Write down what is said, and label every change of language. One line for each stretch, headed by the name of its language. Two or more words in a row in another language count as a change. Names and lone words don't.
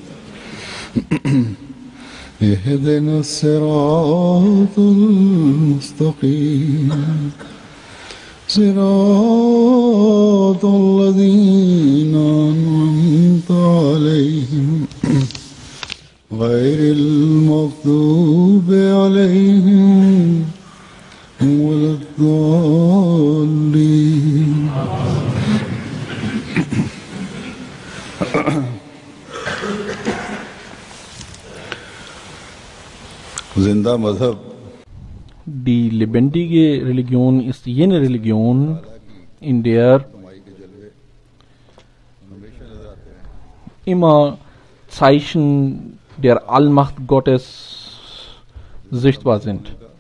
Arabic: اهدنا الصراط المستقيم صراط الذين أنعمت عليهم غير المغضوب عليهم ولا الضالين.
Urdu: زندہ مذہب.
German: Die lebendige Religion ist jene Religion, in der immer Zeichen der Allmacht Gottes sichtbar sind.